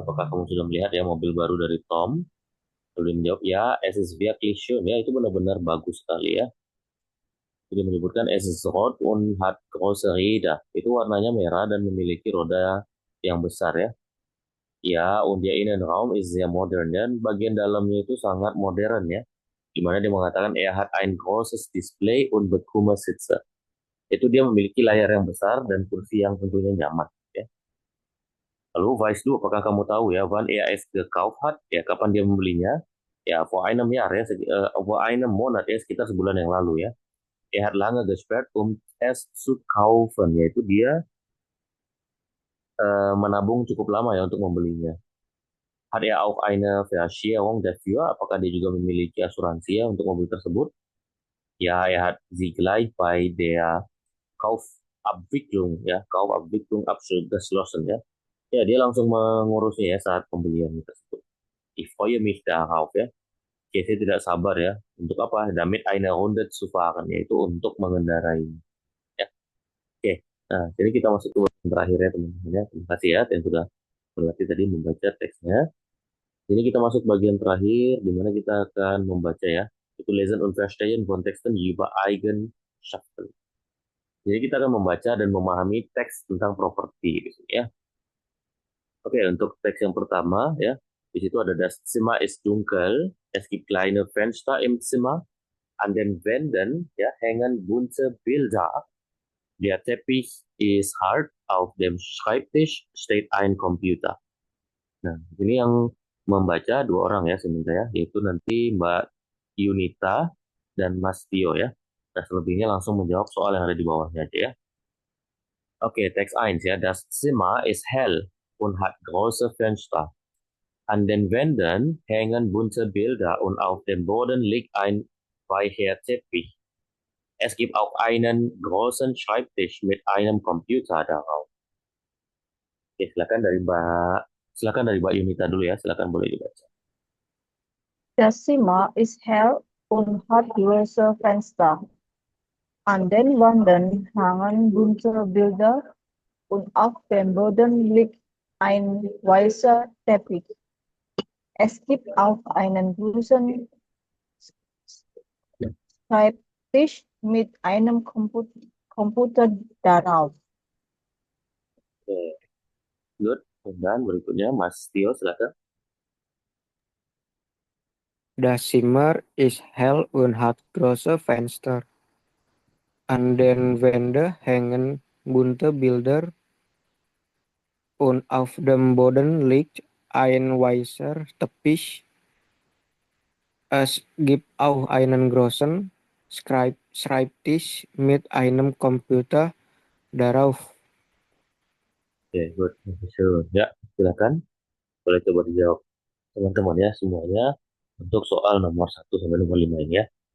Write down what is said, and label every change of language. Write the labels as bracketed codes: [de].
[id] Apakah kamu sudah melihat ya mobil baru dari Tom? Lalu dia menjawab, ya, [de] es ist wirklich schön. [id] Ya, itu benar-benar bagus sekali ya. Dia menyebutkan [de] es ist rot und hat große Räder. [id] Itu warnanya merah dan memiliki roda yang besar ya. [de] Ya, und der Innenraum ist sehr modern. [id] Dan bagian dalamnya itu sangat modern ya. Di mana dia mengatakan, [de] hat ein großes Display und bequeme Sitze. [id] Itu dia memiliki layar yang besar dan kursi yang tentunya nyaman ya. Lalu [de] weißt du, [id] apakah kamu tahu ya, [de] wann es gekauft hat? [id] Ya, kapan dia membelinya? Ya, [de] vor einem Jahr [id] ya, [de] vor einem Monat [id] ya, sekitar sebulan yang lalu ya. [de] Hat lange gespart, es zu kaufen, [id] yaitu dia menabung cukup lama ya untuk membelinya. [de] Hat auch eine Versicherung dafür? [id] Apakah dia juga memiliki asuransi ya untuk mobil tersebut? [de] Ja, hat sie gleich bei der Kaufabwicklung ya, Kaufabwicklung abgeschlossen ya. [id] Ya, dia langsung mengurusnya ya saat pembelian tersebut. [de] Ich freue mich darauf [id] ya. Ya, saya tidak sabar ya. Untuk apa? [de] Damit eine Runde zu fahren, [id] yaitu untuk mengendarai. Ya. Oke. Nah, jadi kita masuk ke bagian terakhir ya teman-teman ya. Terima kasih ya yang sudah berlatih tadi membaca teksnya. Ini kita masuk bagian terakhir di mana kita akan membaca ya. [de] Itu Lesen und Verstehen Kontexten über Eigenschaften. [id] Jadi kita akan membaca dan memahami teks tentang properti di sini ya. Oke, untuk teks yang pertama ya, di situ ada [de] das Zimmer ist dunkel, es gibt kleine Fenster im Zimmer, an den Wänden ya hängen bunte Bilder, der Teppich ist hart, auf dem Schreibtisch steht ein Computer. [id] Nah, ini yang membaca dua orang ya sebenarnya, yaitu nanti Mbak Yunita dan Mas Tio ya. Nah, selebihnya langsung menjawab soal yang ada di bawahnya aja ya. Oke, teks 1 ya. [de] Das Zimmer ist hell und hat große Fenster. An den Wänden hängen bunte Bilder und auf dem Boden liegt ein weicher Teppich. Es gibt auch einen großen Schreibtisch mit einem Computer darauf. [id] Oke, silakan dari Mbak Yunita dulu ya. Silakan boleh dibaca. [de] Das Zimmer ist hell und hat große Fenster. An den Wänden hängen bunte Bilder und auf dem Boden liegt ein weißer Teppich. Es gibt auch einen großen Schreibtisch mit einem Computer darauf. [en] Oke, good. [id] Dan berikutnya Mas Tio silakan. [de] Das Zimmer ist hell und hat große Fenster. An den Wänden hängen bunte Bilder und auf dem Boden liegt ein weißer Teppich. Es gibt auch einen großen Schreibtisch mit einem Computer darauf. [id] Oke, good. Ya, silakan. Boleh coba dijawab teman-teman ya semuanya untuk soal nomor 1 sampai nomor 5 ini ya.